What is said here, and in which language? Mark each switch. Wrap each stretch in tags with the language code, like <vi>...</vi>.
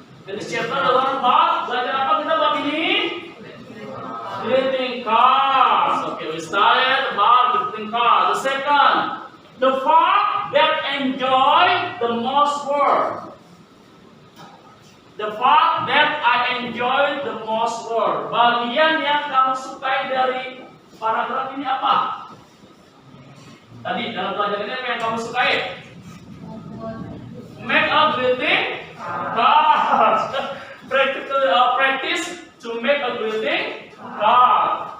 <id>Belajar apa kita bab ini? Greeting cards.</id> <en>Okay, we started about greeting cards. The second, the part that enjoy the most word. The part that I enjoy the most word.</en> <id>Bagian yang kamu sukai dari paragraf ini apa? Tadi dalam pelajaran ini apa yang kamu sukai?</id> <en>Make a greeting card. Practice to make a greeting card.</en>